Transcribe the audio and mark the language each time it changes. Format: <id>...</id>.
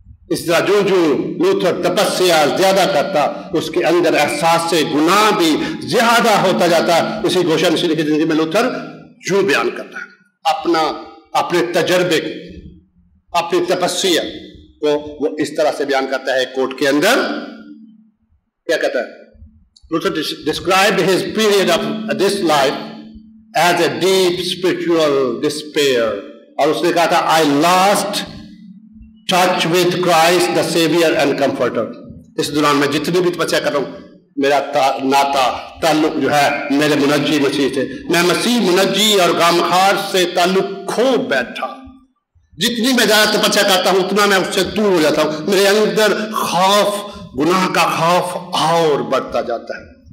<ur>اس طرح جو جو لوتھر تپسیا زیادہ کرتا، اس کے اندر احساس سے گناہ بھی زیادہ ہوتا جاتا. اسی گوشہ نشینی کی زندگی میں لوتھر جو بیان کرتا ہے اپنے تجربے کو، اپنی تپسیا کو وہ اس طرح سے بیان کرتا ہے. کوٹ کے اندر کیا کہتا ہے؟</ur> <en>Luther described his period of this life as a deep spiritual despair.</en> <ur>اور اس نے کہا تھا</ur> <en>I lost touch with Christ the Savior and Comforter.</en> <ur>اس دوران میں جتنی بھی تپسیا کر رہا ہوں، میرا ناتا تعلق جو ہے میرے منجی مسیح سے، میں مسیح منجی اور غمخوار سے تعلق کھو بیٹھا. جتنی میں زیادہ تپسیا کرتا ہوں اتنا میں اس سے دور ہو جاتا ہوں. میرے اندر خوف، گناہ کا خوف اور بڑھتا جاتا ہے.</ur>